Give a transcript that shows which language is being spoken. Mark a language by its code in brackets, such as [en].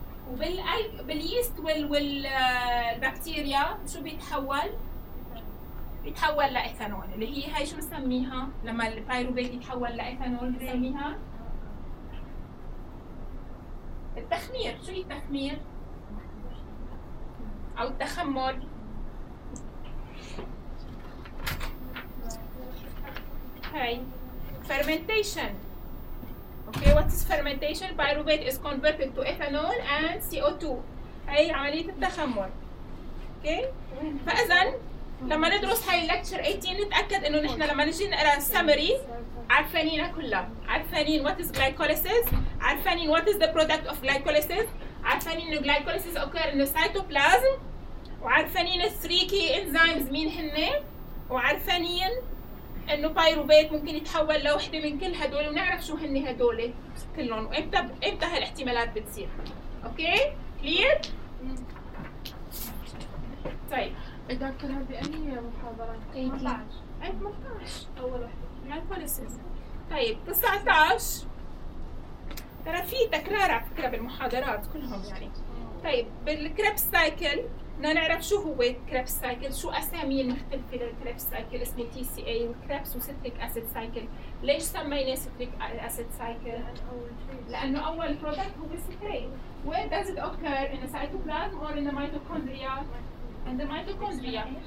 [ar] وباليست والبكتيريا شو بيتحول؟ يتحول لإيثانول اللي هي هاي شو نسميها لما البايروفيت يتحول لإيثانول نسميها التخمير. شو هي التخمير أو التخمر؟ هاي فرمنتيشن. [en] Okay what is fermentation؟ Pyruvate is converted to ethanol and CO2، [ar] هاي عملية التخمر. أوكي فإذا لما ندرس هاي اللكتشر 18 نتأكد انه نحن لما نجي نقرأ السامري عارفانينا كلها، عارفانين [en] what is glycolysis، [ar] عارفانين [en] what is the product of glycolysis، [ar] عارفانين انه [en] glycolysis occur in the cytoplasm، [ar] وعارفانين الثري كي انزيمز مين هن، وعارفانين انه pyruvate ممكن يتحول لوحدة من كل هدول، ونعرف شو هن هدول كلهم وامتى هالاحتمالات بتصير. [en] Okay clear. [ar] طيب الدكتور هذه أي محاضرات؟ 18 أول واحدة glycolysis. طيب 19 ترى في تكرار على فكرة بالمحاضرات كلهم يعني. طيب بالكريبس سايكل بدنا نعرف شو هو الكريبس سايكل، شو أسامي المختلفة للكريبس سايكل، اسمه تي سي اي والكريبس وسيتريك أسيد سايكل. ليش سميناه سيتريك أسيد سايكل؟ لأنه أول برودكت هو سيتريك. [en] Where does it occur in the cytoplasm or in the mitochondria؟ [ar] عند الميتوكوندريا.